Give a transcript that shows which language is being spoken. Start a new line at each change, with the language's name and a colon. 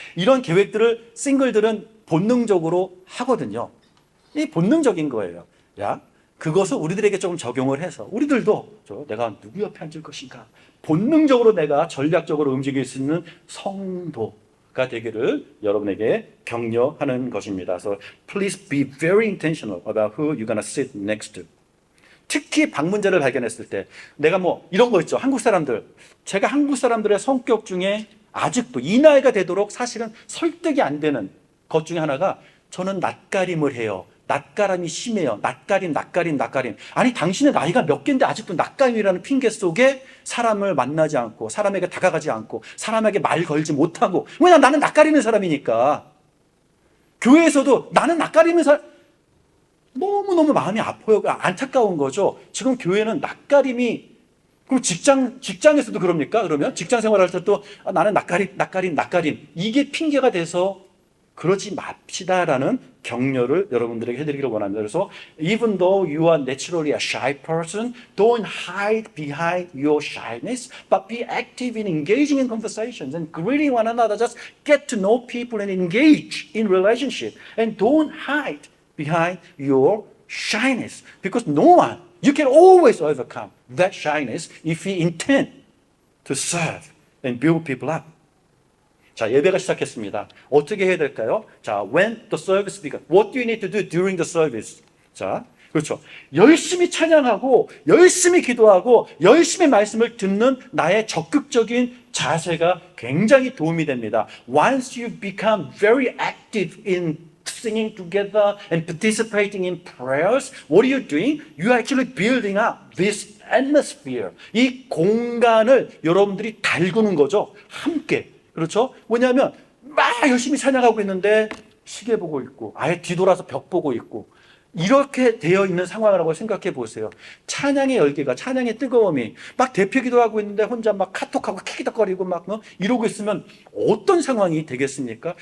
Korean: 이런 계획들을 싱글들은 본능적으로 하거든요. 이 본능적인 거예요. 그것을 우리들에게 조금 적용을 해서 우리들도 내가 누구 옆에 앉을 것인가, 본능적으로 내가 전략적으로 움직일 수 있는 성도가 되기를 여러분에게 격려하는 것입니다.
English: So please be very intentional about who you're gonna sit next to.
Korean: 특히 방문자를 발견했을 때 내가 이런 거 있죠. 제가 한국 사람들의 성격 중에 아직도 이 나이가 되도록 사실은 설득이 안 되는 것 중에 하나가, 저는 낯가림을 해요. 낯가림이 심해요. 낯가림. 아니, 당신의 나이가 몇 개인데 아직도 낯가림이라는 핑계 속에 사람을 만나지 않고, 사람에게 다가가지 않고, 사람에게 말 걸지 못하고. 왜냐면 나는 낯가리는 사람이니까. 교회에서도 나는 낯가리는 사람, 너무너무 마음이 아파요. 안타까운 거죠. 지금 교회는 낯가림이, 그럼 직장에서도 그럽니까? 그러면 직장 생활할 때도 나는 낯가림. 이게 핑계가 돼서 그러지 맙시다라는 격려를 여러분들에게 해드리기를 원합니다. 그래서
English: even though you are naturally a shy person, don't hide behind your shyness, but be active in engaging in conversations and greeting one another. Just get to know people and engage in relationship. And don't hide behind your shyness. Because no one, you can always overcome that shyness if you intend to serve and build people up.
Korean: 자, 예배가 시작했습니다. 어떻게 해야 될까요? 자,
English: when the service begins. What do you need to do during the service?
Korean: 자, 그렇죠. 열심히 찬양하고, 열심히 기도하고, 열심히 말씀을 듣는 나의 적극적인 자세가 굉장히 도움이 됩니다.
English: Once you become very active in singing together and participating in prayers, what are you doing? You are actually building up this atmosphere.
Korean: 이 공간을 여러분들이 달구는 거죠. 함께. 그렇죠? 왜냐하면 막 열심히 찬양하고 있는데 시계 보고 있고 아예 뒤돌아서 벽 보고 있고 이렇게 되어 있는 상황이라고 생각해 보세요. 찬양의 열기가, 찬양의 뜨거움이 막 대표 기도하고 있는데 혼자 막 카톡하고 키키덕거리고 막 이러고 있으면 어떤 상황이 되겠습니까?